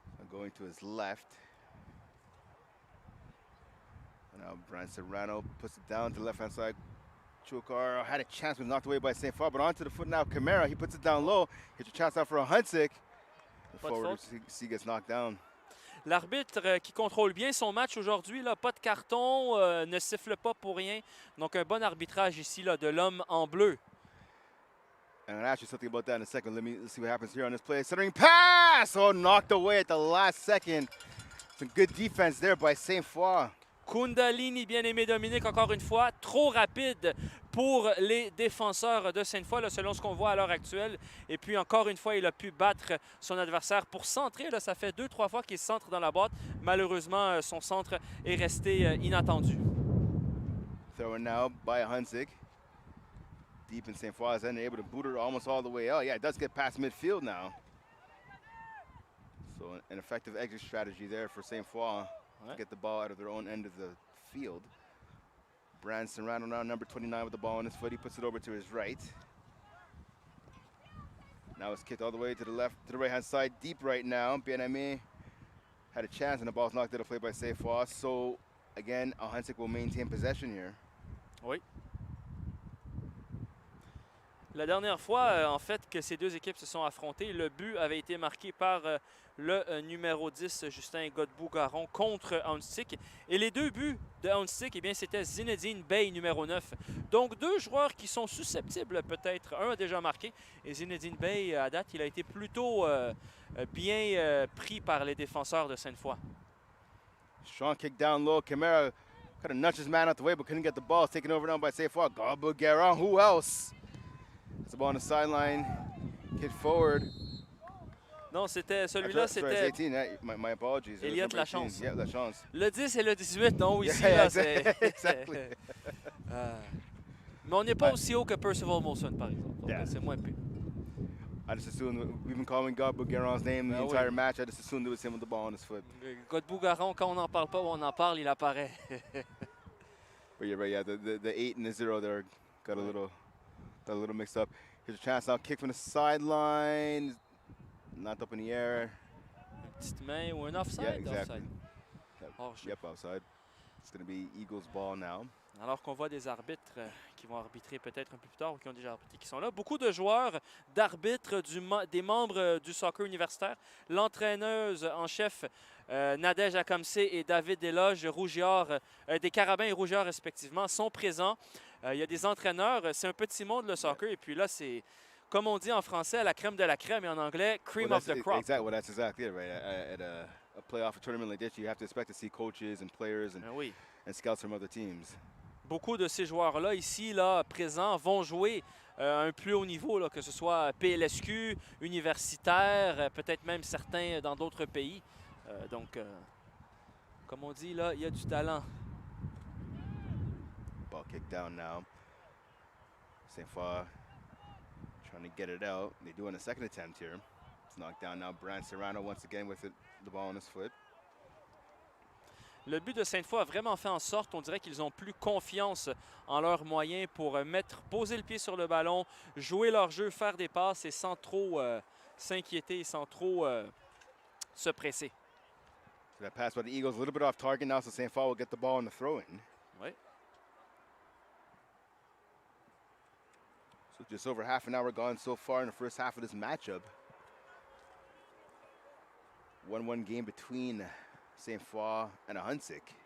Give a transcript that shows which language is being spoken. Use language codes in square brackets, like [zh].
[en] Going to his left. And now Brian Serrano puts it down to the left-hand side. Chukar had a chance, was knocked away by Sainte, but onto the foot now. Camara, he puts it down low. Hits a chance out for Ahuntsic. The forward he gets knocked down. [fr] L'arbitre qui contrôle bien son match aujourd'hui, pas de carton, ne siffle pas pour rien. Donc un bon arbitrage ici là, de l'homme en bleu. [en] And I'll ask you something about that in a second. Let's see what happens here on this play. Centering pass! Oh, knocked away at the last second. Some good defense there by Sainte-Foy. [fr] Kundalini, bien aimé Dominique, encore une fois, trop rapide pour les défenseurs de Sainte-Foy, là, selon ce qu'on voit à l'heure actuelle. Et puis, encore une fois, il a pu battre son adversaire pour centrer. Là, ça fait 2-3 fois qu'il centre dans la boîte. Malheureusement, son centre est resté inattendu. [en] Thrown now by Ahuntsic. Deep in Sainte-Foy's end, able to boot her almost all the way out. Yeah, it does get past midfield now. So an effective exit strategy there for Sainte-Foy. To get the ball out of their own end of the field. Brand Serrano now, number 29 with the ball on his foot. He puts it over to his right. Now it's kicked all the way to the left, to the right-hand side, deep right now. Bien-Aimé had a chance, and the ball's knocked out of play by Sainte-Foy. So, again, Ahuntsic will maintain possession here. [fr] Oui. La dernière fois, en fait, que ces deux équipes se sont affrontées, le but avait été marqué par le numéro 10, Justin Godbout-Garon, contre Ahuntsic. Et les deux buts de Ahuntsic, eh bien, c'était Zinedine Bey, numéro 9. Donc, deux joueurs qui sont susceptibles, peut-être. Un a déjà marqué. Et Zinedine Bey, à date, il a été plutôt bien pris par les défenseurs de Sainte-Foy. [en] Strong kick down low. Camara kind of nudged his man out the way, but couldn't get the ball. Taken over now by Sainte-Foy. Godbout Garon. Who else? It's the ball on the sideline. Kick forward. [fr] Non, c'était celui-là, c'était... [en] My apologies. Elliott Lachance. Yeah, Lachance. [fr] Le 10 et le 18, non, ici, là, c'est... [en] Exactly. [fr] Mais on n'est pas aussi haut que Percival Molson, par exemple. Donc, c'est moins pire. [en] I just assumed, we've been calling Godbout Garon's name the entire match. I just assumed it was him with the ball on his foot. [fr] Godbout-Garon, quand on n'en parle pas ou on en parle, il apparaît. [en] But you're right, yeah, the 8 and the 0 there got a little mixed up. Here's a chance now, kick from the sideline. Not up in the air. [fr] Une petite main ou un offside? [en] Yeah, exactly. Offside. Yep, offside. It's going to be Eagles ball now. [fr] Alors qu'on voit des arbitres qui vont arbitrer peut-être un peu plus tard ou qui ont déjà arbitré, qui sont là. Beaucoup de joueurs, d'arbitres, des membres du soccer universitaire. L'entraîneuse en chef, Nadège Ahuntsic et David Desloges, des Carabins et Rougeard respectivement, sont présents. Il y a des entraîneurs. C'est un petit monde, le soccer. Et puis là, c'est, comme on dit en français, la crème de la crème et en anglais, [en] cream of the crop. Exactly, that's exactly it, right? At a playoff tournament like this, you have to expect to see coaches and players and scouts from other teams. [fr] Beaucoup de ces joueurs-là, ici, là, présents, vont jouer à un plus haut niveau, là, que ce soit PLSQ, universitaire, peut-être même certains dans d'autres pays. Donc, comme on dit, là, il y a du talent. [en] Ball kicked down now. Sainte Foy trying to get it out. They do on a second attempt here. It's knocked down now. Brand Serrano once again with the ball on his foot. [fr] Le but de Sainte Foy a vraiment fait en sorte, on dirait qu'ils ont plus confiance en leurs moyens pour poser le pied sur le ballon, jouer leur jeu, faire des passes et sans trop s'inquiéter, sans trop se presser. [en] So that pass by the Eagles, a little bit off target now, so Sainte Foy will get the ball in the throw-in. [fr] Oui. [en] So just over half an hour gone so far in the first half of this matchup. 1-1 game between Sainte Foy and Ahuntsic.